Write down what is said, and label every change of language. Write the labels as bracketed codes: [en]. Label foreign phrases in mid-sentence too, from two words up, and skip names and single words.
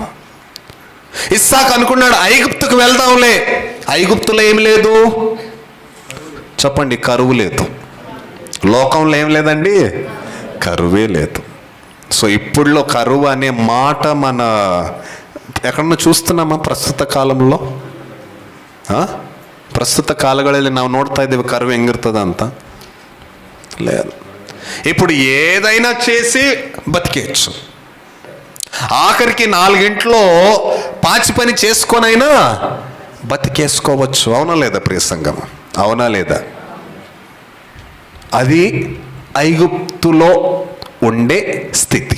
[te] ఇస్సాకు అనుకున్నాడు, ఐగుప్తుకు వెళ్దాంలే. ఐగుప్తులో ఏమి లేదు? చెప్పండి, కరువు లేదు. లోకంలో ఏం లేదండి, కరువే లేదు. సో ఇప్పుడులో కరువు అనే మాట మన ఎక్కడన్నా చూస్తున్నామా ప్రస్తుత కాలంలో? [kn] ಪ್ರಸ್ತುತ ಕಾಲಗಳಲ್ಲಿ ನಾವು ನೋಡ್ತಾ ಇದ್ದೇವೆ ಕರುವು ಹೆಂಗಿರ್ತದ ಅಂತ. [te] లేదు. ఇప్పుడు ఏదైనా చేసి బతికేయచ్చు. ఆఖరికి 4 గంటల్లో పాచి పని చేసుకొనైనా బతికేసుకోవచ్చు. అవునా లేదా ప్రియ సంఘం? అవునా లేదా? అది ఐగుప్తులో ఉండే స్థితి.